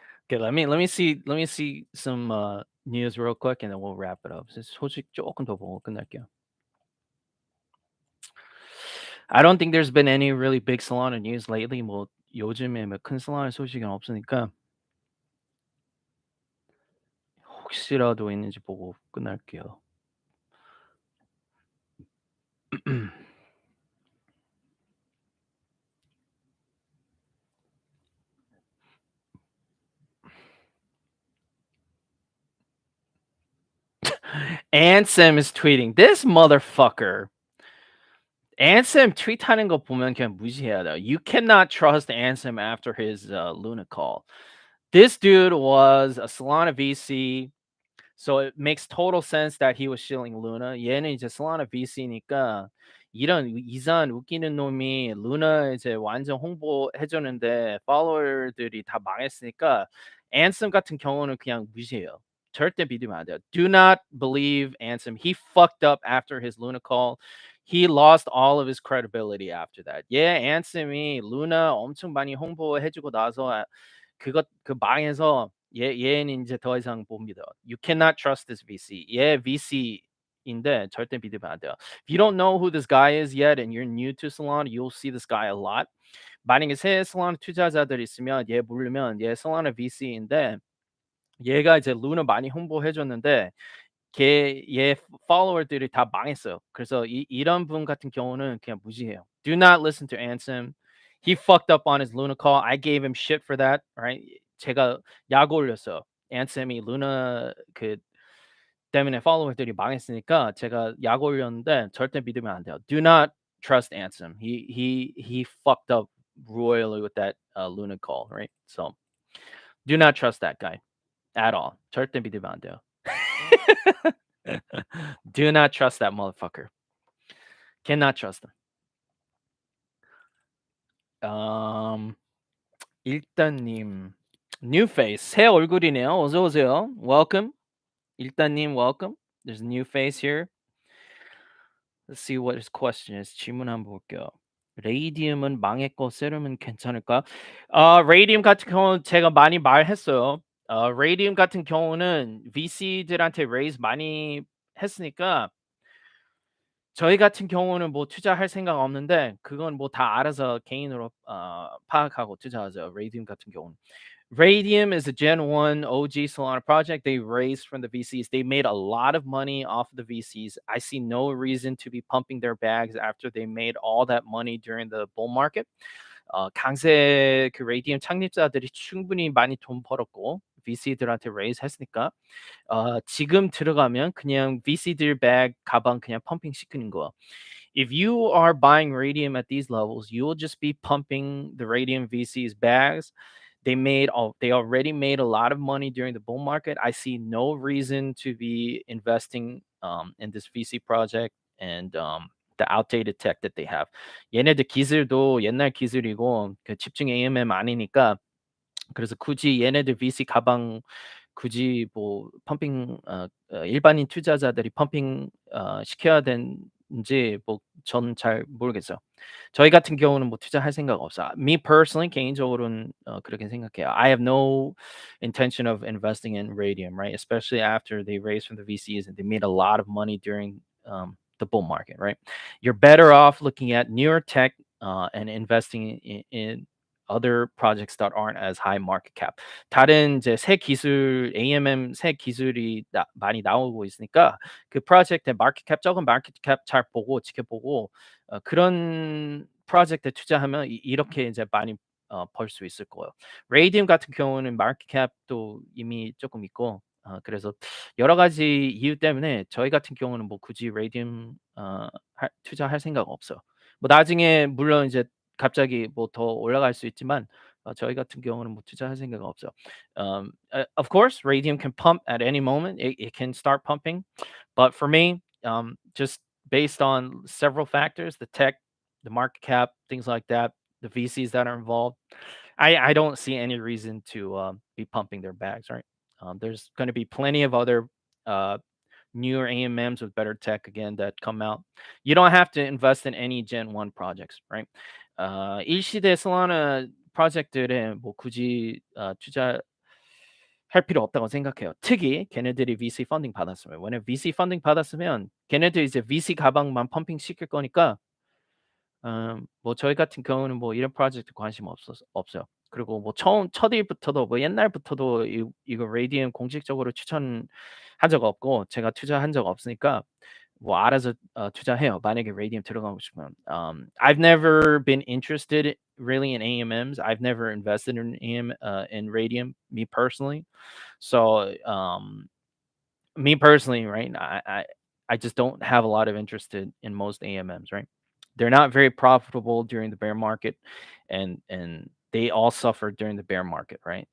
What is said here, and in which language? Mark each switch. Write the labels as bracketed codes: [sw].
[en] Okay, let me see some news real quick, and then we'll wrap it up. [ko] 소식 조금 더 보고 끝낼게요. [en] I don't think there's been any really big Solana news lately. [ko] 뭐 요즘에 뭐 큰 Solana 소식은 없으니까 혹시라도 있는지 보고 끝날게요. [en] Ansem is tweeting. This motherfucker. [ko] Ansem tweet하는 거 보면 그냥 무시해야 돼요. [en] You cannot trust Ansem after his Luna call. This dude was a Solana VC. So it makes total sense that he was shilling Luna. [ko] 얘는 이제 Solana VC니까 이런 이상한 웃기는 놈이 루나 이제 완전 홍보해 줬는데 팔로워들이 다 망했으니까 Ansem 같은 경우는 그냥 무시해요. 절대 믿으면 안 돼요. [en] Do not believe Ansem. He fucked up after his Luna call. He lost all of his credibility after that. [ko] Ansem이 루나 엄청 많이 홍보해 주고 나서 그 망해서 얘는 이제 더 이상 못 믿어. [en] You cannot trust this VC. [ko] 얘 VC인데 절대 믿으면 안 돼요. [en] If you don't know who this guy is yet and you're new to Solana, you'll see this guy a lot. [ko] 만약에 새 Solana 투자자들 있으면 얘 모르면 얘 Solana VC인데 얘가 이제 루나 많이 홍보해 줬는데 얘 팔로워들이 다 망했어요. 그래서 이런 분 같은 경우는 그냥 무시해요. [en] Do not listen to Ansem. He fucked up on his Luna call. I gave him shit for that. Right? [ko] 제가 약 올렸어요. Ansem이 루나 그 때문에 팔로워들이 망했으니까 제가 약 올렸는데 절대 믿으면 안 돼요. [en] Do not trust Ansem. He fucked up royally with that Luna call, right? So do not trust that guy at all. [ko] 절대 믿으면 안 돼요. [en] Do not trust that motherfucker. Cannot trust him. [ko] 일단님 [en] new face [ko] 새 얼굴이네요. 어서 오세요. [en] Welcome. 일단님 welcome. There's a new face here. Let's see what his question is. [ko] 질문 한번 볼게요. 레이디움은 망했고 세rum은 괜찮을까? 레이디움 같은 경우는 제가 많이 말했어요. 레이디움 같은 경우는 VC들한테 raise 많이 했으니까 저희 같은 경우는 뭐 투자할 생각 없는데 그건 뭐 다 알아서 개인으로 파악하고 투자하죠. Radium 같은 경우는. [en] Radium is a Gen 1 OG Solana project. They raised from the VCs. They made a lot of money off of the VCs. I see no reason to be pumping their bags after they made all that money during the bull market. [ko] 강세 그 Radium 창립자들이 충분히 많이 돈 벌었고 VC들한테 raise 했으니까 지금 들어가면 그냥 VC들 bag 가방 그냥 펌핑 시키는 거. [en] If you are buying Radium at these levels, you will just be pumping the Radium VC's bags. They already made a lot of money during the bull market. I see no reason to be investing in this VC project and the outdated tech that they have. [ko] 얘네들 기술도 옛날 기술이고 그 집중 AMM 아니니까 그래서 굳이 얘네들 VC 가방 굳이 뭐 펌핑 일반인 투자자들이 펌핑 시켜야 되는지 뭐 전 잘 모르겠어요. 저희 같은 경우는 뭐 투자할 생각 없어요. [en] Me personally [ko] 개인적으로는 그렇게 생각해요. [en] I have no intention of investing in Radium, right? Especially after they raised from the VCs and they made a lot of money during the bull market, right? You're better off looking at newer tech and investing in other projects that aren't as high market cap. [ko] 다른 이제 새 기술 AMM 새 기술이 많이 나오고 있으니까 그 프로젝트의 마켓 캡 적은 마켓 캡 잘 보고 지켜보고 그런 프로젝트에 투자하면 이렇게 이제 많이 벌 수 있을 거예요. 레이디움 같은 경우는 마켓 캡도 이미 조금 있고 그래서 여러 가지 이유 때문에 저희 같은 경우는 뭐 굳이 레이디움 투자할 생각 없어요. 뭐 나중에 물론 이제 갑자기 뭐 더 올라갈 수 있지만 저희 같은 경우는 뭐 투자할 생각은 없죠. [en] Of course, Radium can pump at any moment. It can start pumping, but for me, just based on several factors, the tech, the market cap, things like that, the VCs that are involved, I don't see any reason to be pumping their bags. Right? There's going to be plenty of other newer AMMs with better tech again that come out. You don't have to invest in any Gen 1 projects, right? [ko] 일시대 솔라나 프로젝트들에 뭐 굳이 투자할 할 필요 없다고 생각해요. 특히 걔네들이 VC 펀딩 받았으면. 왜냐면 VC 펀딩 받았으면 걔네들이 이제 VC 가방만 펌핑 시킬 거니까 뭐 저희 같은 경우는 뭐 이런 프로젝트 관심 없어요. 그리고 뭐 처음 첫 일부터도 뭐 옛날부터도 이거 레디움 공식적으로 추천한 적 없고 제가 투자한 적 없으니까 뭐 알아서 투자해요. 만약에 레디움 들어가고 싶으면. [en] I've never been interested really in AMMs. I've never invested in in radium, me personally. So me personally, right? I just don't have a lot of interest in most AMMs, right? They're not very profitable during the bear market, and they all suffered during the bear market, right?